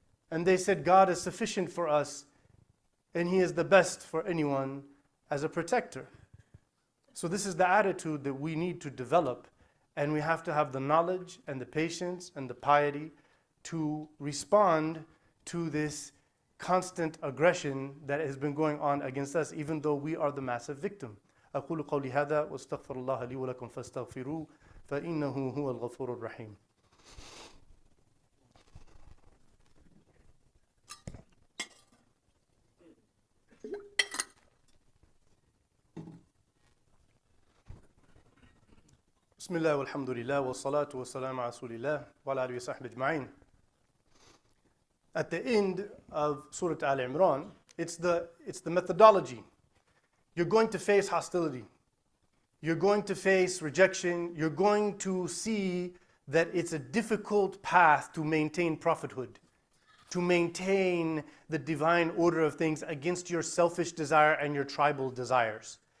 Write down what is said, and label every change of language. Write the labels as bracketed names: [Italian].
[English] And they said, God is sufficient for us, and He is the best for anyone as a protector. So this is the attitude that we need to develop, and we have to have the knowledge and the patience and the piety to respond to this constant aggression that has been going on against us, even though we are the massive victim. [Arabic] أقول قولي هذا واستغفر الله لي ولكم فاستغفروه فإنه هو الغفور الرحيم. بسم الله والحمد لله والصلاة والسلام على رسول الله وعلى آله وصحبه أجمعين. [English] At the end of Surah Al Imran, it's the methodology. You're going to face hostility. You're going to face rejection. You're going to see that it's a difficult path to maintain prophethood, to maintain the divine order of things against your selfish desire and your tribal desires.